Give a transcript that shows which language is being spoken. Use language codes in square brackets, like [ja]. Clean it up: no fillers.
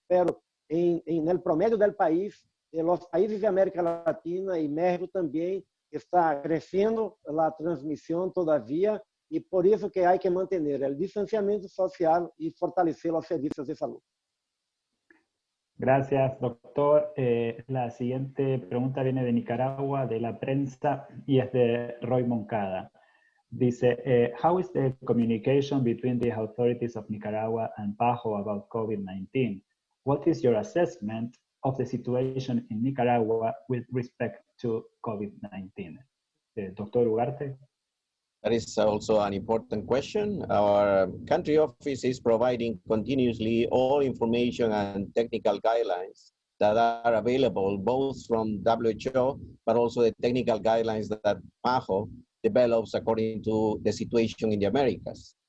[pt] Pero no promédio do país, os países de América Latina e México também está crescendo a transmissão todavia, e por isso que há que manter o distanciamento social e fortalecer os serviços de saúde. [es] Gracias, doctor. La siguiente pregunta viene de Nicaragua, de la prensa, y es de Roy Moncada. [en] Dice, how is the communication between the authorities of Nicaragua and PAHO about COVID-19? What is your assessment of the situation in Nicaragua with respect to COVID-19? Doctor Ugarte. That is also an important question. Our country office is providing continuously all information and technical guidelines that are available both from WHO, but also the technical guidelines that PAHO develops according to the situation in the Americas.